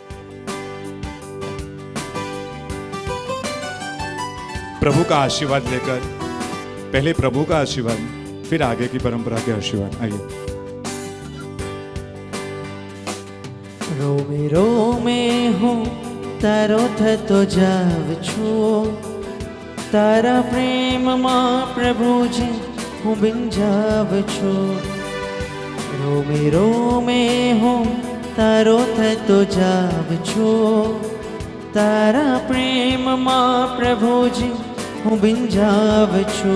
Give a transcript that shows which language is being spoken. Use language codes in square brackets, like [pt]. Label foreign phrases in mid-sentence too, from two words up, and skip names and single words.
[hi] प्रभु का आशीर्वाद लेकर, पहले प्रभु का आशीर्वाद, फिर आगे की परंपरा के आशीर्वाद। आइए। [gu] રોમે રોમે હું તારો થતો જાઉં છું, તારા પ્રેમ માં પ્રભુજી હું ભીંજાઉં છું। રોમે રોમે હું તારો થતો જાઉં છું, તારા પ્રેમ માં પ્રભુજી હું ભીંજાઉં છું।